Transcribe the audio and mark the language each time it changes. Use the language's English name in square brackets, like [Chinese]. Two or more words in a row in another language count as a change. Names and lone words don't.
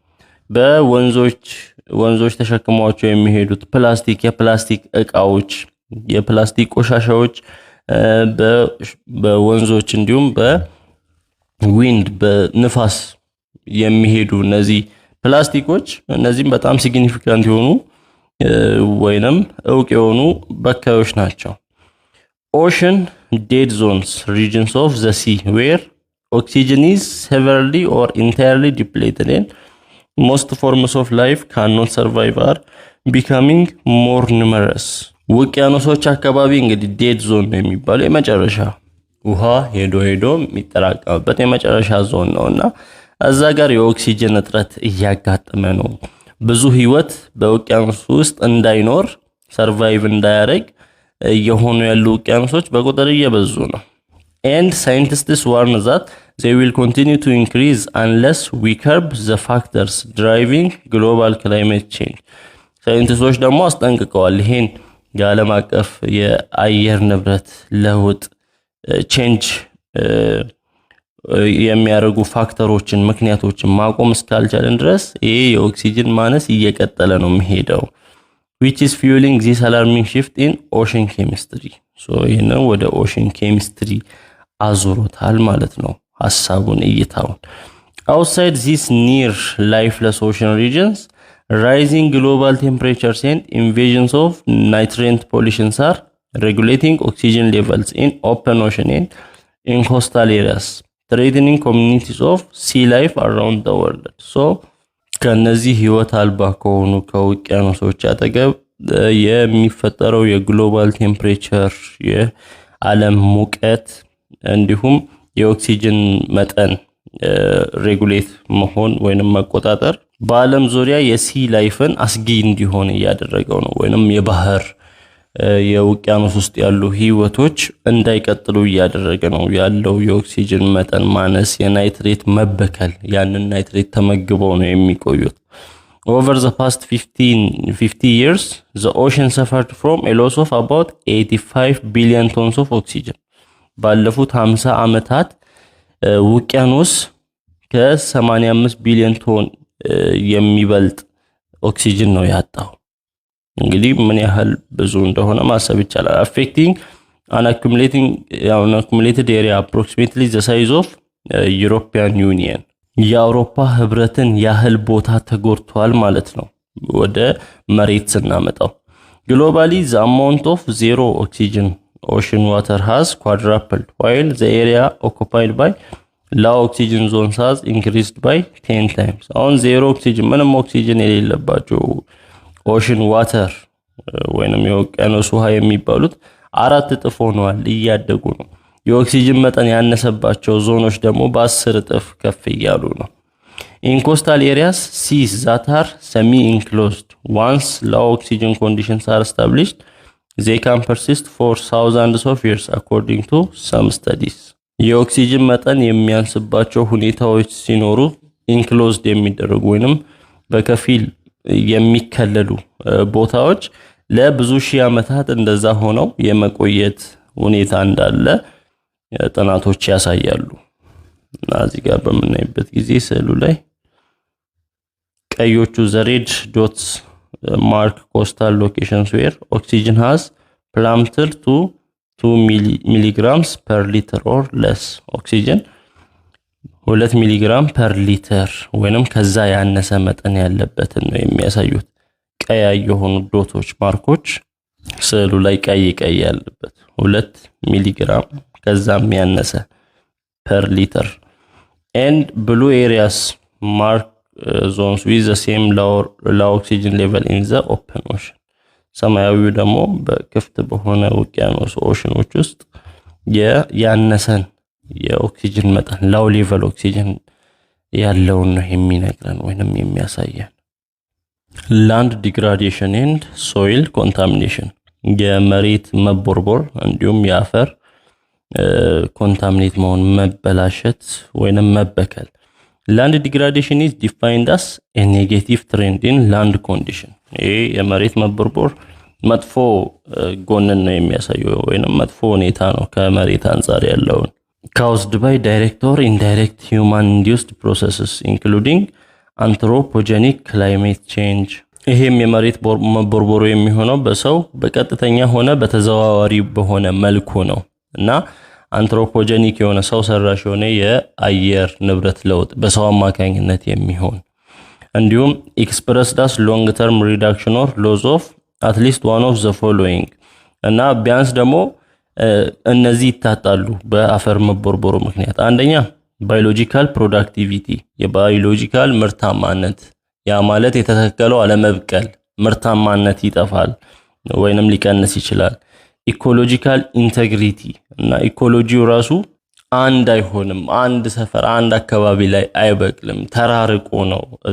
[Amharic] በወንዞች ተሸክመዋቸው የሚሄዱት ፕላስቲክ የፕላስቲክ እቃዎች የፕላስቲክ ቆሻሻዎች በወንዞች እንዲሁም በዊንድ በንፋስ የሚሄዱ እነዚህ ፕላስቲኮች እነዚህም በጣም ሲግኒፊካንት የሆኑ ወይንም ዕውቅ የሆኑ በካዮች ናቸው። [English] Ocean dead zones, regions of the sea where oxygen is severely or entirely depleted and most forms of life cannot survive are becoming more numerous. [Amharic] ውቅያኖሶች አካባቢ እንግዲህ [English] dead zone [Amharic] ነው የሚባለው የመጨረሻ ውሃ ሄዶ የሚጠራቀምበት የመጨረሻ ዞን ነውና እዛ ጋር የኦክሲጅን እጥረት እያጋጠመ ነው። ብዙ ህይወት በውቅያኖስ ውስጥ እንዳይኖር ሰርቫይቭ እንዳያደርግ የሆኑ ያሉ ውቅያኖሶች በቁጥር እየበዙ ነው። [English] And scientists warn that they will continue to increase unless we curb the factors driving global climate change. [Amharic] ሳይንቲስቶች ደግሞ አስጠንቅቀዋል ይሄን የዓለም አቀፍ የአየር ንብረት ለውጥ ቼንጅ የሚያደርጉ ፋክተሮችን ምክንያቶችን ማቆም እስካልቻለን ድረስ ይሄ የኦክሲጅን ማነስ እየቀጠለ ነው የሚሄደው [English] which is fueling this alarming shift in ocean chemistry. So [Amharic] ይሄንን ወደ [English] ocean chemistry [Amharic] አዙሮታል ማለት ነው ሐሳቡን እይታውን። [English] Outside these near lifeless ocean regions, rising global temperatures and invasions of nitrate pollutions are regulating oxygen levels in open ocean and in coastal areas, threatening communities of sea life around the world. [Amharic] So ከነዚህ ህይወት አልባ ከሆኑ ከውቅያኖሶች አጠገብ የሚፈጠረው [English] global temperature [Amharic] የዓለም ሙቀት እንዲሁም የኦክሲጅን መጠን ሬጉሌት መሆን ወይንም መቆጣጠር በዓለም ዙሪያ [English] sea life [Amharic] አስጊ እንዲሆን ያደረገው ነው ወይንም የባህር የውቅያኖስ ውስጥ ያሉ ህይወቶች እንዳይቀጥሉ ያደረገ ነው ያለው የኦክሲጅን መጠን ማነስ የናይትሬት መበከል ያንን ናይትሬት ተመግበው ነው የሚቆዩት። [English] Over the past 50 years the ocean suffered from a loss of about 85 billion tons of oxygen. [Amharic] ባለፉት 50 ዓመታት ውቅያኖስ ከ85 ቢሊዮን ቶን የሚበልጥ ኦክሲጅን ነው ያጣው። እንግዲህ ምን ያህል ብዙ እንደሆነ ማሰብ ይቻላል። [English] affecting an accumulated area approximately the size of European Union [Amharic] የአውሮፓ ህብረትን ያህል ቦታ ተጎድቷል ማለት ነው ወደ መሬት ስናመጣው። [English] globally the amount of zero oxygen ocean water has quadrupled while the area occupied by low oxygen zones has increased by 10 times. አሁን zero oxygen [Amharic] ምንም ኦክሲጅን የሌለባቸው [English] ocean water [Amharic] ወይንም የውቅያኖስ ውሃ የሚባሉት 4 እጥፍ ሆነዋል እያደጉ ነው። የኦክሲጅን መጠን ያነሰባቸው ዞኖች ደግሞ በ10 እጥፍ ከፍ እያሉ ነው። [English] In coastal areas, seas that are semi-enclosed, once low oxygen conditions are established, they can persist for thousands of years according to some studies. [Amharic] የኦክሲጅን መጠን የሚያንስባቸው ሁኔታዎች ሲኖሩ ኢንክሎዝድ የሚደረጉ ወይንም በከፊል የሚከለሉ ቦታዎች ለብዙ ሺህ ዓመታት እንደዛ ሆነው የመቆየት ሁኔታ እንዳለ ጥናቶች ያሳያሉ። እና እዚህ ጋር በመናይበት ጊዜ ስዕሉ ላይ [English] ቀዮቹ red dots mark coastal locations where oxygen has plummeted to 2 milligrams per liter or less. [Amharic] oxygen 2 ሚሊግራም [English] per liter [Amharic] ወይንም ከዛ ያነሰ መጠን ያለበትን ነው የሚያሳዩት። ቀያይ የሆኑ ዶቶች ማርኮች ስዕሉ ላይ ቀይ ያለበት 2 ሚሊግራም ከዛም ያነሰ [English] per liter. And blue areas mark zones with the same low oxygen level in the open ocean. [Amharic] ሰማያዊው ደግሞ በክፍት በሆነ ውቅያኖስ ኦሽኖች ውስጥ ያነሰን የኦክሲጅን መጠን [English] low level oxygen [Amharic] ያለውን ነው የሚነግረን ወይንም የሚያሳየን። [English] land degradation and soil contamination [Amharic] የመሬት መቦርቦር እንዲሁም የአፈር contaminate መሆን መበላሸት ወይንም መበከል። [English] land degradation is defined as a negative trend in land condition. [Amharic] ይሄ የመሬት መቦርቦር መጥፎ ጎንን ነው የሚያሳየው ወይንም መጥፎ ሁኔታ ነው ከመሬት አንፃር ያለውን [English] caused by direct or indirect human induced processes including anthropogenic climate change. [Amharic] ይሄም የመሬት መቦርቦሩ የሚሆነው በሰው በቀጥተኛ ሆነ በተዘዋዋሪ በሆነ መልኩ ነው እና አንትሮፖጀኒክ የሆነ ሰው ሰራሽ የሆነ የአየር ንብረት ለውጥ በሰው አማካኝነት የሚሆን እንዲሁም [English] expressed as long term reduction or loss of at least one of the following [Amharic] እና ቢያንስ ደግሞ እነዚህ ይታጣሉ በአፈር መቦርቦሩ ምክንያት። አንደኛ [English] biological productivity [Amharic] የባዮሎጂካል ምርታማነት ያ ማለት የተተከለው አለመብቀል ምርታማነት ይጠፋል ወይንም ሊቀንስ ይችላል። [English] ecological integrity [Amharic] እና ኢኮሎጂው ራሱ አንድ አይሆንም አንድ ሰፈር አንድ አካባቢ ላይ አይበቅልም ተራርቆ ነው